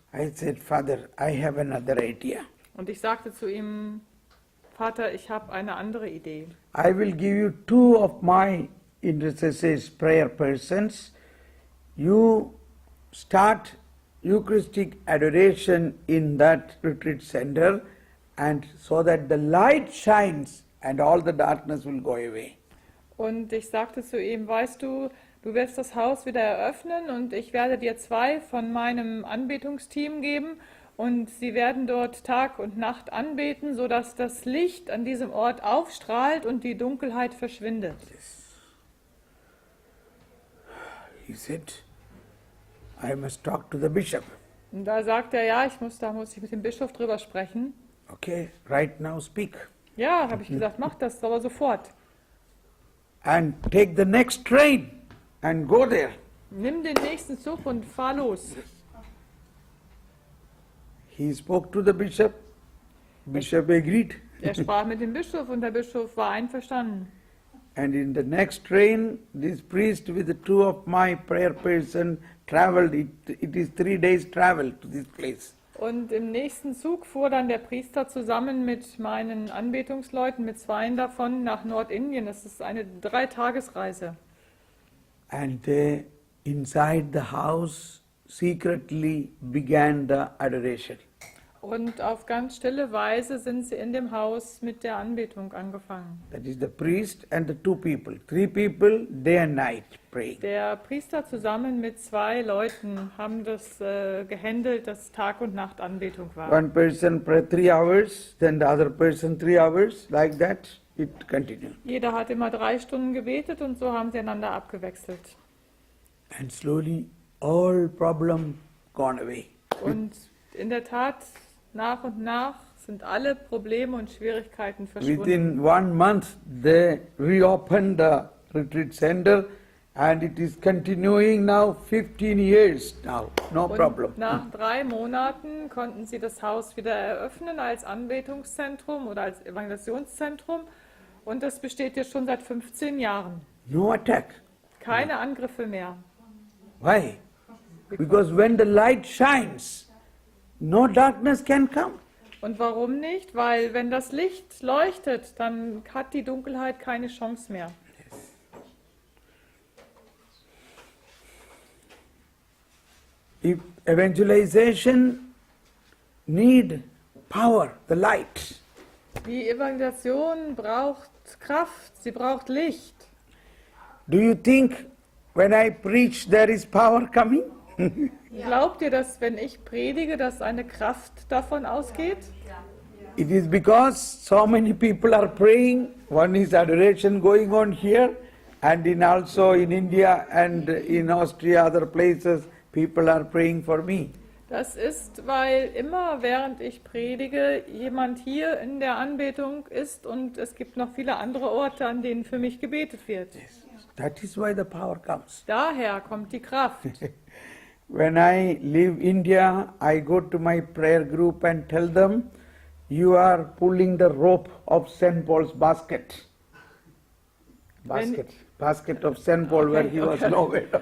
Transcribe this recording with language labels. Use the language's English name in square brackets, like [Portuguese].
[English] I said, Father, I have another idea. [German] Und ich sagte zu ihm, Vater, ich habe eine andere Idee. [English] I will give you 2 of my intercessors, prayer persons. You start Eucharistic adoration in that retreat center, and so that the light shines and all the darkness will go away. [German] Und ich sagte zu ihm, weißt du, du wirst das Haus wieder eröffnen, und ich werde dir 2 von meinem Anbetungsteam geben, und sie werden dort Tag und Nacht anbeten, sodass das Licht an diesem Ort aufstrahlt und die Dunkelheit verschwindet. [English] He said, I must talk to the bishop. [German] Und da sagt er, ja, da muss ich mit dem Bischof drüber sprechen. [English] Okay, right now speak. [German] Ja, habe ich gesagt, mach das aber sofort. [English] And take the next train and go there. [German] Nimm den nächsten Zug und fahr los. [English] He spoke to the bishop. Bishop agreed. [German] Er sprach mit dem Bischof, und der Bischof war einverstanden. [English] And in the next train, this priest with the 2 of my prayer person traveled. It is 3 days travel to this place. [German] Und im nächsten Zug fuhr dann der Priester zusammen mit meinen Anbetungsleuten, mit 2 davon, nach Nordindien. Das ist eine 3-Tagesreise. [English] And they, inside the house, secretly began the adoration. [German] Und auf ganz stille Weise sind sie in dem Haus mit der Anbetung angefangen. [English] That is the priest and the 2 people. 3 people, day and night, praying. [German] Der Priester zusammen mit 2 Leuten haben das gehandelt, dass Tag und Nacht Anbetung war. [English] One person prayed 3 hours, then the other person 3 hours, like that it continued. [German] Jeder hat immer 3 Stunden gebetet, und so haben sie einander abgewechselt. [English] And slowly all problem gone away. [German] Und in der Tat, nach und nach sind alle Probleme und Schwierigkeiten verschwunden. [English] Within 1 month they reopened the retreat center, and it is continuing now 15 years now, no problem. [German] Und nach 3 Monaten konnten sie das Haus wieder eröffnen als Anbetungszentrum oder als Evangelisationszentrum, und das besteht jetzt schon seit 15 Jahren. [English] No attack. [German] Keine Angriffe mehr. [English] Why? Because when the light shines, no darkness can come. [German] Und warum nicht? Weil wenn das Licht leuchtet, dann hat die Dunkelheit keine Chance mehr. [English] If evangelization need power, the light. [German] Die Evangelisation braucht Kraft, sie braucht Licht. [English] Do you think when I preach there is power coming? [German] Glaubt ihr, dass wenn ich predige, dass eine Kraft davon ausgeht? [English] It is because so many people are praying. One is adoration going on here, and also in India and in Austria, other places, people are praying for me. [German] Das ist, weil immer während ich predige, jemand hier in der Anbetung ist, und es gibt noch viele andere Orte, an denen für mich gebetet wird. [English] That is why the power comes. [German] Daher kommt die Kraft. [English] When I leave India, I go to my prayer group and tell them, you are pulling the rope of St. Paul's basket. Basket of St. Paul where he was lowered.